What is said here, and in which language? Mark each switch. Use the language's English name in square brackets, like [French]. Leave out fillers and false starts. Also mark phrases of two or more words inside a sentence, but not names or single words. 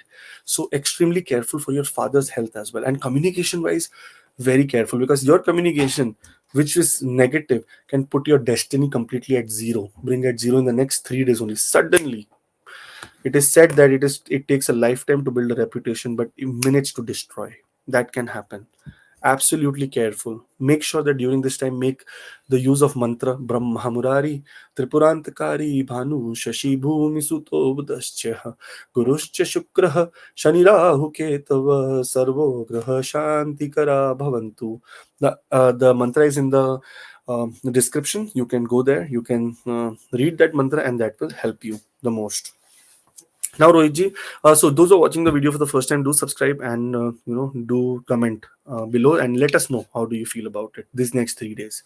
[English] So extremely careful for your father's health as well. And communication wise, very careful, because your communication which is negative can put your destiny completely at zero, bring at zero in the next 3 days only. Suddenly, it is said that it takes a lifetime to build a reputation, but minutes to destroy. That can happen. Absolutely careful. Make sure that during this time, make the use of mantra [Sanskrit] Brahmaa Muraaris-Tripuraantakaarii Bhaanuh Shashii Bhuumisuto Budhash-Ca Gurush-Ca Shukrah Shani-Raahu-Ketavah Sarvo Graha Shantikara Bhavantu. [English] The mantra is in the description. You can go there. You can read that mantra, and that will help you the most. Now, Rohitji, so those who are watching the video for the first time, do subscribe and do comment below and let us know how do you feel about it these next 3 days.